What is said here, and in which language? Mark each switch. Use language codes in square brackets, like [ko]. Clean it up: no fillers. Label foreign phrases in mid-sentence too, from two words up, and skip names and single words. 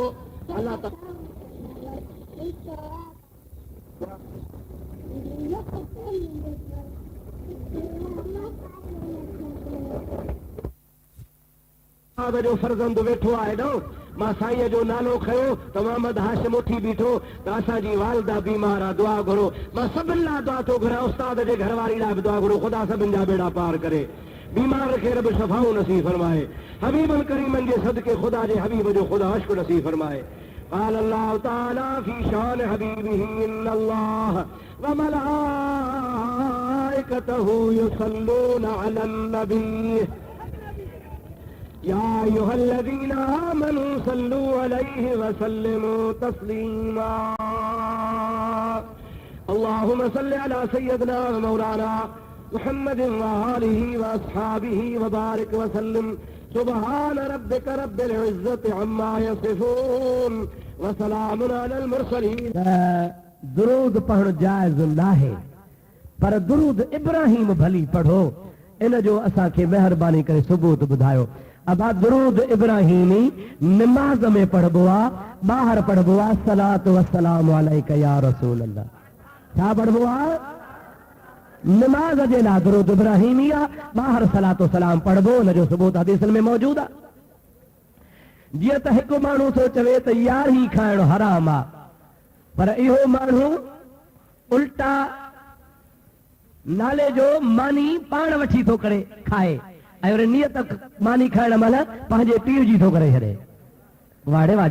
[sd] अल्लाह त जो फर्ज़ंद वेठो आहे न, मां साईं जो नालो खयो त मोहम्मद हाशिम उथी बीठो त असांजी वालदा बीमार आहे, दुआ घुरो। मां सभिनि लाइ दुआ थो घुरां, उस्ताद जे घरवारी लाइ बि दुआ घुरो। ख़ुदा सभिनि जा बेड़ा पार करे, बीमार खे रब शफ़ाऊं नसीब फरमाए। हबीबन करीमन जे सदके ख़ुदा जे हबीब जो ख़ुदा अश्क नसीब फरमाए। [ar] قال الله تعالى في شان حبيبه إن الله وملائكته يصلون على النبي يا أيها الذين آمنوا صلوا عليه وسلموا تسليما اللهم صل على سيدنا ومولانا محمد وآله وأصحابه وبارك وسلم سبحان ربك رب العزة عما يصفون وسلام على المرسلين. [sd] दुरूद पढ़ण जायज़ नाहे, पर दुरूद इब्राहिम भली पढ़ो। इन जो असांखे महिरबानी करे सबूत ॿुधायो। अबा दुरूद इब्राहिमी नमाज़ में पढ़बो आहे, ॿाहिरि पढ़बो आहे [ar] صلاة وسلام عليك يا رسول الله. [sd] छा पढ़बो आहे? नमाज जे लाइ दुरूद इब्राहिमी आहे, ॿाहिरि [ar] صلاة وسلام [sd] पढ़बो। हुन जो सबूत हदीसनि में मौजूद आहे। जीअं त हिकु माण्हू थो चवे त यारही खाइणु हराम आहे, पर इहो माण्हू उल्टा नाले जो मानी पाण वठी थो करे खाए, ऐं वरी नियत मानी खाइण महिल पंहिंजे पीउ जी थो करे छॾे।